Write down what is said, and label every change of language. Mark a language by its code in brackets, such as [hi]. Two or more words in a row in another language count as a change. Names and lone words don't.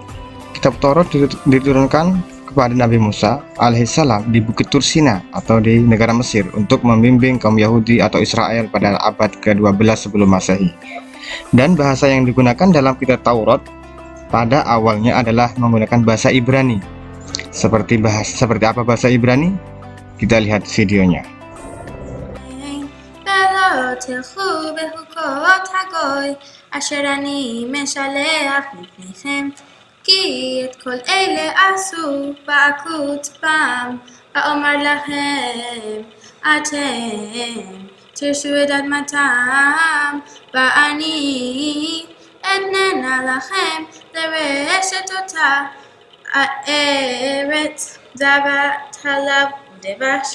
[id] Kitab Taurat diturunkan kepada Nabi Musa alaihissalam di Bukit Tursina atau di negara Mesir untuk membimbing kaum Yahudi atau Israel pada abad ke-12 sebelum Masehi. Dan bahasa yang digunakan dalam kitab Taurat pada awalnya adalah menggunakan bahasa Ibrani. Seperti apa bahasa Ibrani? Kita lihat videonya. [he] אשר אני משלח לפניכם, כי את כל אלה עשו בעקות פעם, ואומר לכם, אתם תרשו את אדמתם, ואני אתננה לכם לרשת אותה, הארץ זבת חלב ודבש.